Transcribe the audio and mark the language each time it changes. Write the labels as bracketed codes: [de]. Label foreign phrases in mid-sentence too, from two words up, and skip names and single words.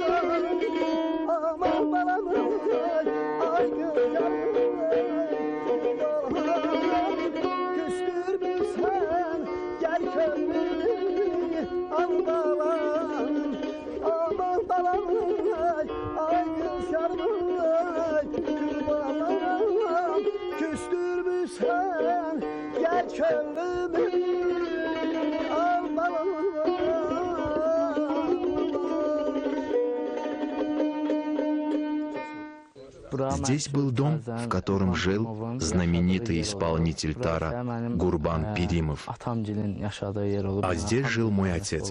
[az] Aman balamın ay gözlerim küstürmüşsen gel kömrünü al balam. Aman balamın ay gözlerim kurbanım küstürmüşsen gel kömrümü al balam. [ru] Здесь был дом, в котором жил знаменитый исполнитель тара Гурбан Пиримов. А здесь жил мой отец.